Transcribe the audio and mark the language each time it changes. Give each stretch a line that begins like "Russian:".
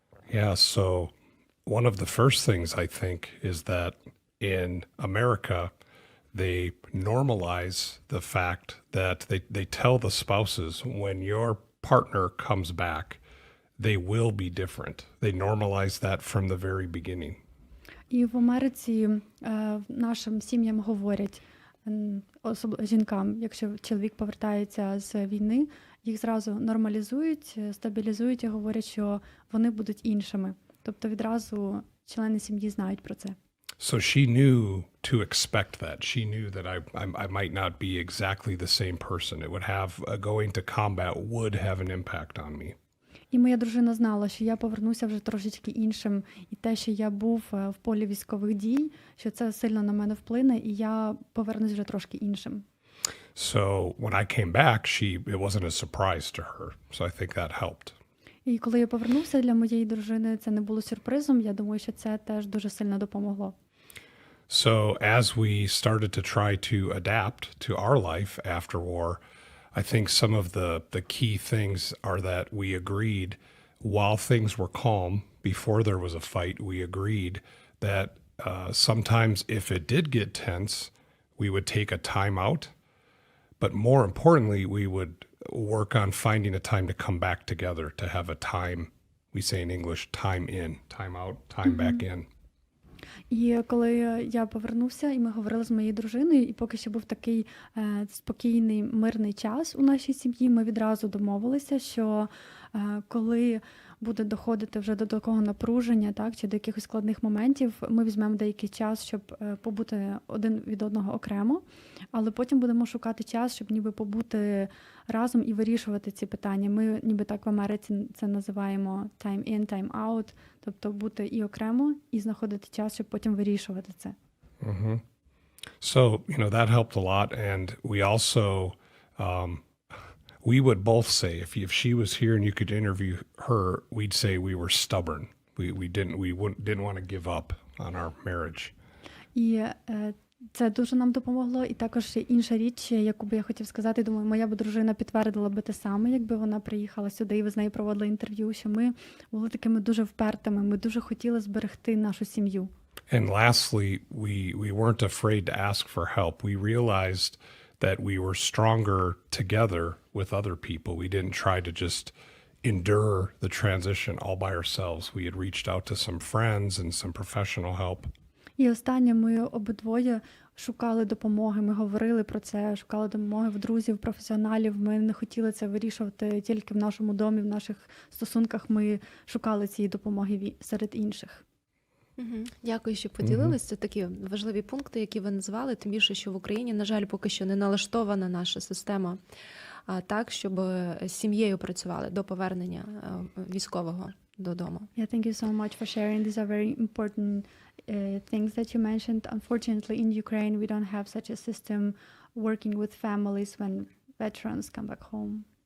English: Yeah, so one of the first things I think is that in America, they normalize the fact that they tell the spouses when your partner comes back, they will be different. They normalize that from the very beginning.
Ukrainian: І в Америці нашим сім'ям говорять, особливо жінкам, якщо чоловік повертається з війни, їх зразу нормалізують, стабілізують і говорять, що вони будуть іншими. Тобто відразу члени сім'ї знають про це.
English: So she knew to expect that. She knew that I might not be exactly the same person. It would have, going to combat would have an impact on me.
Ukrainian: І моя дружина знала, що я повернуся вже трошечки іншим. І те, що я був в полі військових дій, що це сильно на мене вплине, і я повернусь вже трошки іншим.
English: So when I came back, it wasn't a surprise to her. So I think that helped.
Ukrainian: І коли я повернувся, для моєї дружини це не було сюрпризом. Я думаю, що це теж дуже сильно допомогло.
English: So as we started to try to adapt to our life after war, I think some of the key things are that we agreed while things were calm, before there was a fight, we agreed that sometimes if it did get tense, we would take a time out. But more importantly, we would work on finding a time to come back together, to have a time, we say in English, time in, time out, time back in.
Ukrainian: І коли я повернувся, і ми говорили з моєю дружиною, і поки ще був такий спокійний, мирний час у нашій сім'ї, ми відразу домовилися, що коли буде доходити вже до такого напруження, так, чи до якихось складних моментів, ми візьмемо деякий час, щоб побути один від одного окремо, але потім будемо шукати час, щоб ніби побути разом і вирішувати ці питання. Ми ніби так в Америці це називаємо
English: time in, time out,
Ukrainian: тобто бути і окремо, і знаходити час, щоб потім вирішувати це.
English: Mm-hmm. So, that helped a lot. And we also, we would both say, if she was here and you could interview her, we'd say we were stubborn. We didn't want to give up on our marriage.
Ukrainian: І це дуже нам допомогло. І також інша річ, яку би я хотів сказати, думаю, моя б дружина підтвердила би те саме, якби вона приїхала сюди і ви з нею проводили інтерв'ю, що ми були такими дуже впертими, ми дуже хотіли зберегти нашу сім'ю.
English: And lastly, we weren't afraid to ask for help. We realized that we were stronger together with other people. We didn't try to just endure the transition all by ourselves. We had reached out to some friends and some professional help.
Ukrainian: І останнє, ми обидвоє шукали допомоги, ми говорили про це, шукали допомоги в друзів, професіоналів. Ми не хотіли це вирішувати тільки в нашому домі, в наших стосунках. Ми шукали цієї допомоги серед інших. Дякую, що поділилися. Це такі важливі пункти, які ви назвали. Тим більше, що в Україні, на жаль, поки що не налаштована наша система так, щоб з сім'єю працювали до повернення військового додому.
English: Yeah, thank you so much for sharing. These are very important things that you mentioned. Unfortunately, in Ukraine, we don't have such a system working with families when veterans come back home.